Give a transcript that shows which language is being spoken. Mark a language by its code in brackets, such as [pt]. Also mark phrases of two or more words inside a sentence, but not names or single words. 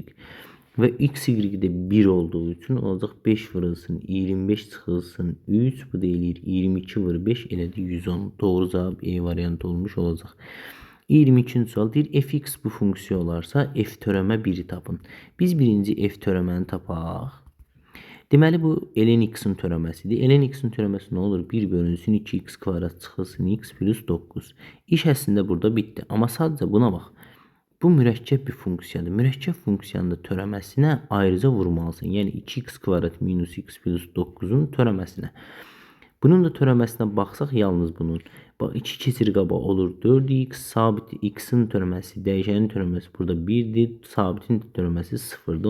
[az] Və x, y də 1 olduğu üçün olacaq 5 vırılsın 25 çıxılsın 3. Bu da eləyir 22 vır 5 elədi 110. Doğru cavab E variantı olmuş olacaq. 22-ci sual deyir, fx bu funksiya olarsa f törəmə 1-i tapın. Biz birinci f törəməni tapaq. Deməli bu ln x-in törəməsidir. Ln x-in törəməsi nə olur? 1 bölünsün 2x kvadrat çıxılsın x plus 9. İş əslində burada bitdi. Amma sadəcə buna bax. Bu mürəkkəb bir funksiyadır. Mürəkkəb funksiyanın da törəməsinə ayrıca vurmalısan. Yəni 2x kvadrat minus x plus 9-un törəməsinə. Bunun da törəməsinə baxsaq yalnız bunun. Bax 2 keçir qaba olur 4x, sabit x-in törəməsi, dəyişənin törəməsi burada 1-dir, sabitin törəməsi 0-dır.